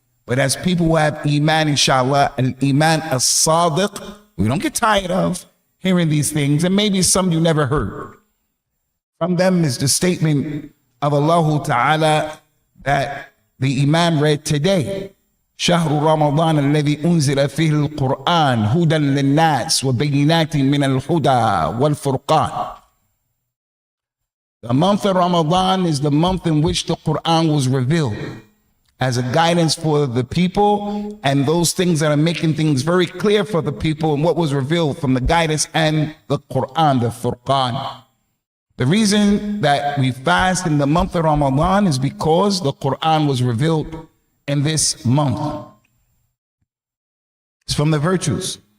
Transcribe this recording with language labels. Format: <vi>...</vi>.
<en>But as people who have iman, inshallah, and iman as-sadiq, we don't get tired of hearing these things. And maybe some you never heard. From them is the statement of Allah Ta'ala that the Imam read today.</en> <ar>شهر رمضان الذي أنزل فيه القرآن هدى للناس وبينات من الهدى والفرقان.</ar> <en>The month of Ramadan is the month in which the Quran was revealed as a guidance for the people, and those things that are making things very clear for the people and what was revealed from the guidance and the Quran, the Furqan. The reason that we fast in the month of Ramadan is because the Quran was revealed in this month. It's from the virtues.</en>